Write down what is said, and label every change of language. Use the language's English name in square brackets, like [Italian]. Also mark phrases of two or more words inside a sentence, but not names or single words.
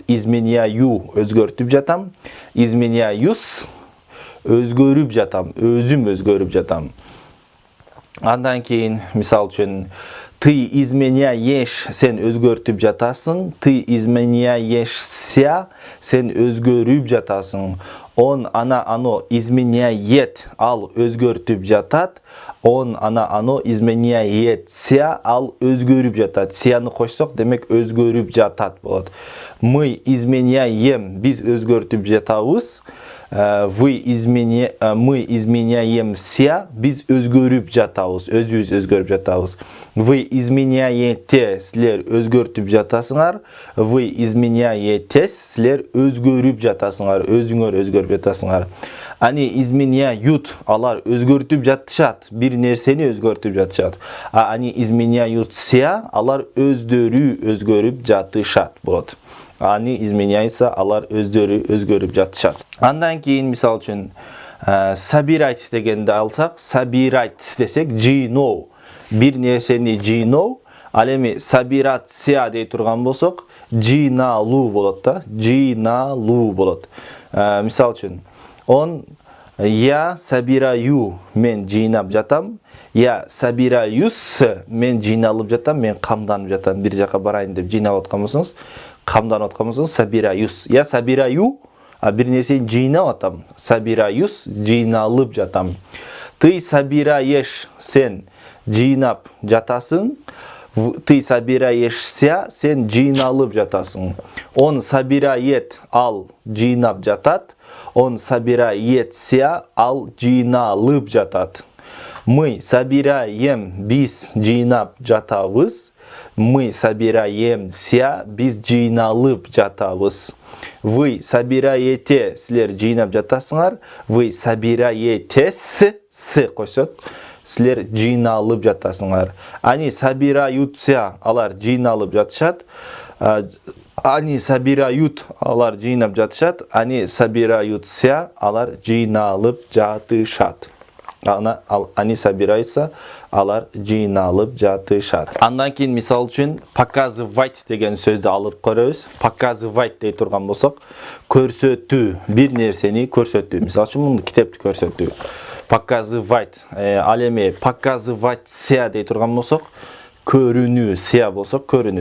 [Kyrgyz] Изменяю, өзгөртүп жатам. Изменяюсь, өзгөрүп жатам. Өзүм өзгөрүп жатам. Андан кийин, мисал үчүн, [Russian] ты изменяешь, [Kyrgyz] сен өзгөртүп жатасың. [Russian] Ты изменяешься, [Kyrgyz] сен өзгөрүп жатасың. [Russian] Он, она, оно изменяет, [Kyrgyz] ал өзгөртүп жатат. [Russian] Он, она, оно изменяется, [Kyrgyz] ал өзгөрүп жатат. Сияны кошсок, демек өзгөрүп жатат болот. [Russian] Мы изменяем, [Kyrgyz] биз өзгөртүп жатабыз. [Russian] Мы изменяемся, [Kyrgyz] биз өзгөрүп жатабыз. Өзүбүз өзгөрүп жатабыз. [Russian] Вы изменяете, [Kyrgyz] силер өзгөртүп жатасыңар. [Russian] Вы изменяетесь, [Kyrgyz] силер өзгөрүп жатасыңар. Өзүңөр өзгөрүп жатасыңар. [Russian] Они изменяют, [Kyrgyz] алар өзгөртүп жатышат. Бир нерсени өзгөртүп жатышат. [Russian] Они изменяются, [Kyrgyz] алар өздөрү өзгөрүп жатышат болот. [Russian] Они изменяются, [Kyrgyz] алар өздөрү өзгөрүп жатышат. Андан кийин, мисал үчүн, собирать дегенди алсак, собирать десек, жыйноо. Бир нерсени жыйноо. Ал эми собираться дей турган болсок, жыйналуу болот да. Жыйналуу болот. Мисал үчүн, [Russian] я собираю, [Kyrgyz] мен жыйнап жатам. [Russian] Я собираюсь, [Kyrgyz] мен жыйналып жатам, мен камданып жатам. Бир жака барайын деп жыйналып аткан болсоңуз, камданып аткан болсоңуз, собираюсь. [Russian] Я собираю, [Kyrgyz] бир нерсени жыйнап атам. Собираюсь, жыйналып жатам. [Russian] Ты собираешь, [Kyrgyz] сен жыйнап жатасың. [Russian] Ты собираешься, [Kyrgyz] сен жыйналып жатасың. [Russian] Он собирает, [Kyrgyz] ал жыйнап жатат. [Russian] Он собирается, [Kyrgyz] ал жыйналып жатат. [Russian] Мы собираем, [Kyrgyz] биз жыйнап жатабыз. [Russian] Мы собираемся, [Kyrgyz] биз жыйналып жатабыз. [Russian] Вы собираете, [Kyrgyz] силер жыйнап жатасыңар. [Russian] Вы собираетесь, [Kyrgyz] с койсок, силер жыйналып жатасыңар. [Russian] Они собираются, [Kyrgyz] алар жыйналып жатышат. [Russian] Они собирают, [Kyrgyz] алар жыйнап жатышат. [Russian] Они собираются, [Kyrgyz] алар жыйналып жатышат. [Russian] Они собираются, [Kyrgyz] алар жыйналып жатышат. Андан кийин, мисал үчүн, показывать деген сөздү алып көрөбүз. Показывать дей турган болсок, көрсөтүү, бир нерсени көрсөтүү. Мисал үчүн, муну китепти көрсөтүү. Показывать. Ал эми показываться дей турган болсок, көрүнүү болсок, көрүнүү.